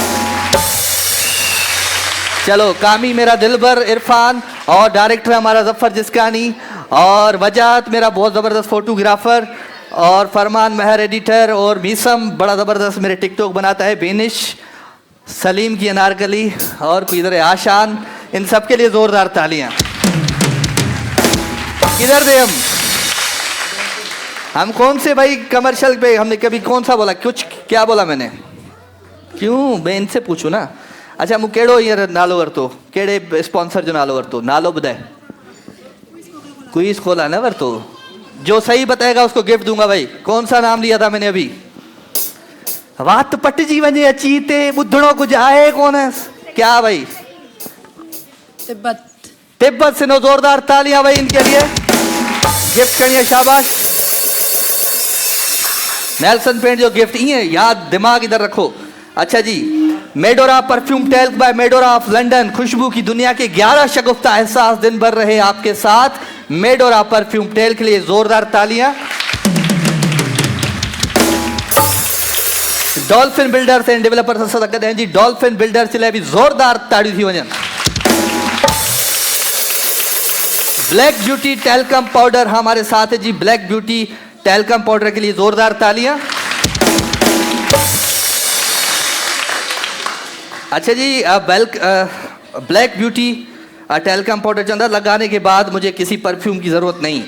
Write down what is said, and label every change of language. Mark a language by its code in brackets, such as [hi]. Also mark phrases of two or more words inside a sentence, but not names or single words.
[ur] چلو کامی میرا دلبر عرفان اور ڈائریکٹر ہمارا ظفر جسکانی اور وجاہت میرا بہت زبردست فوٹوگرافر اور فرمان مہر ایڈیٹر اور میثم بڑا زبردست میرے ٹک ٹاک بناتا ہے، بینش، سلیم کی انارکلی اور کوئی ادھر ہے آشان. ان سب کے لیے زوردار تالیاں۔ کدھر تھے ہم کون سے بھائی کمرشل پہ ہم نے کبھی کون سا بولا? کچھ کیا بولا میں نے؟ کیوں میں ان سے پوچھوں نا. [sd] अच्छा मूं कहिड़ो हींअर नालो वरितो? कहिड़े स्पॉन्सर जो नालो वरितो? नालो ॿुधाए। क्विज खोला ना वरितो? [ur] جو صحیح بتائے گا اس کو گفٹ دوں گا بھائی۔ کون سا نام لیا تھا میں نے ابھی? [sd] वात पटजी वञे अची ते ॿुधणो कुछ आहे कोन। [ur] کیا بھائی؟ تبت سنو. زوردار تالیاں بھائی ان کے لیے. گفٹ کرنی ہے، شاباش. نیلسن پینٹ جو گفٹ یہ یاد دماغ ادھر رکھو. اچھا جی، میڈورا پرفیوم ٹیلک بائے میڈورا آف لندن. خوشبو کی دنیا کے 11 شگفتہ احساس دن بھر رہے آپ کے ساتھ. میڈورا پرفیوم ٹیلک کے لیے زوردار تالیاں. [sd] डॉल्फिन बिल्डर्स एंड डेवलपर्स सां गॾु आहिनि जी। डॉल्फिन बिल्डर्स जे लाइ बि ज़ोरदार ताड़ियूं थी वञनि। [ur] بلیک بیوٹی ٹیلکم پاؤڈر ہمارے ساتھ ہے جی. بلیک بیوٹی ٹیلکم پاؤڈر کے لیے زوردار تالیاں۔ اچھا جی، بلیک بیوٹی ٹیلکم پاؤڈر کے اندر لگانے کے بعد مجھے کسی پرفیوم کی ضرورت نہیں.